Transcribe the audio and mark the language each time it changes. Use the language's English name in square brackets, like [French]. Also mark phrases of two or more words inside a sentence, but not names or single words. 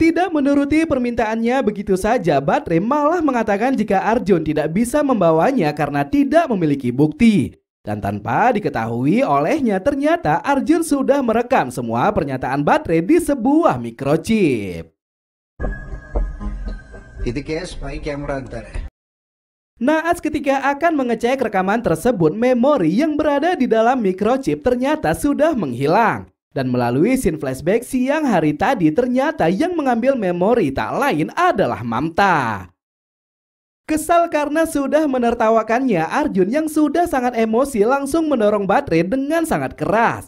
[Indonesian] Tidak menuruti permintaannya begitu saja, Batere malah mengatakan jika Arjun tidak bisa membawanya karena tidak memiliki bukti. Dan tanpa diketahui olehnya, ternyata Arjun sudah merekam semua pernyataan Batere di sebuah microchip. [Kannada] ಇದಕ್ಕೆ [English] spy camera [Kannada] ಅಂತಾರೆ. [Indonesian] Naas ketika akan mengecek rekaman tersebut, memori yang berada di dalam microchip ternyata sudah menghilang. Dan melalui scene flashback siang hari tadi, ternyata yang mengambil memori tak lain adalah Mamta. Kesal karena sudah menertawakannya, Arjun yang sudah sangat emosi langsung mendorong Batere dengan sangat keras.